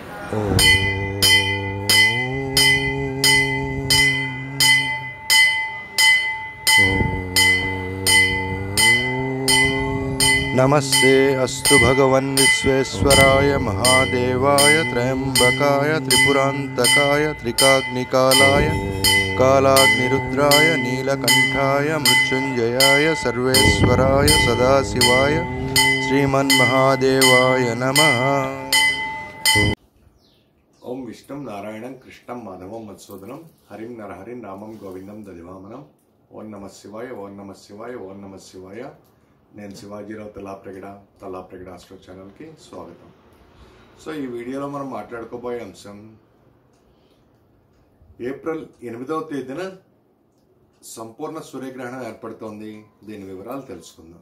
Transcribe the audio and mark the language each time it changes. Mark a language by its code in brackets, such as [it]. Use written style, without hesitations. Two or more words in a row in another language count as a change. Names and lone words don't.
[sa] नमस्ते अस्तु भगवन् विश्वेश्वराय महादेवाय त्र्यंबकाय त्रिपुरांतकाय त्रिकाग्निकालाय कालाग्निरुद्राय नीलकंठाय मृत्युंजयाय सर्वेश्वराय सदाशिवाय श्रीमन्महादेवाय नमः। ओम विष्णु नारायणं कृष्णं माधवं मधुसूदनं हरिं नरहरिं नामं गोविंदं ददिवामनं। ओं नमः शिवाय ओं नमः शिवाय ओं नमः शिवाय। [te] నేను శివాజీరావు తలాప్రగడ ఆస్ట్రో ఛానల్కి స్వాగతం. సో ఈ వీడియోలో మనం మాట్లాడుకోబోయే అంశం ఏప్రిల్ 8వ తేదీన సంపూర్ణ సూర్యగ్రహణం ఏర్పడుతోంది. దీని వివరాలు తెలుసుకుందాం.